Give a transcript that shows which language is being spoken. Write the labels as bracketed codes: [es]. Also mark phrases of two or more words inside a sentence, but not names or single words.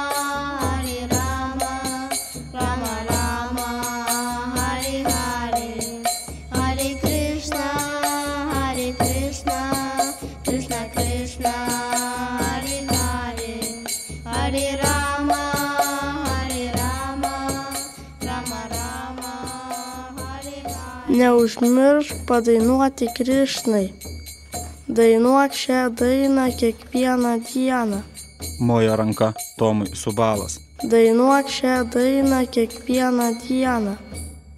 [sa] Rama Rama, Hare Hare, Hare Krishna, Krishna Krishna, Hare Hare, Hare Rama, Rama Rama, Hare Hare. [lt] Neužmiršk padainuoti Krišnai. Dainuok šią dainą kiekvieną dieną. Mojo ranka Tomui Subalas. Dainuok šią dainą kiekvieną dieną.